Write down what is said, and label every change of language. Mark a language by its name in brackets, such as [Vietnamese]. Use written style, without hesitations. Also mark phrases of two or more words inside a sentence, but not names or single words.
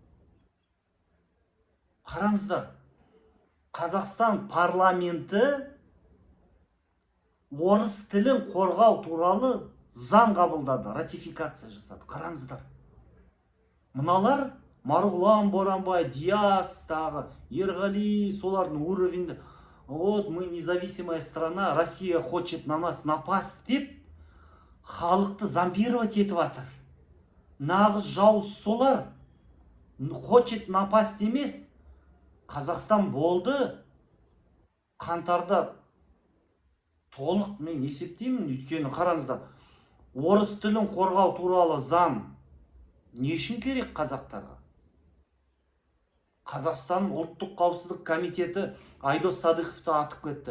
[Kazakh] Қараңыздар, Қазақстан парламенті орыс тілін қорғау туралы заң қабылдады, ратификация жасады. Қараңыздар. Мыналар Марғұлан Боранбай, Диас, Ерғали, солардың уровенде. [Russian] Вот мы независимая страна, Россия хочет на нас напасть [Kazakh] деп халықты зомбировать етіп жатыр. Нағыз жауыз солар. [Russian] Хочет напасть емес. [Kazakh] Қазақстан болды. Қаңтарда толық мен есептеймін. Өйткені қараңыздар, орыс тілін қорғау туралы заң не үшін керек қазақтарға? Қазақстан ұлттық қауіпсіздік комитеті Айдос Садықовты атып кетті.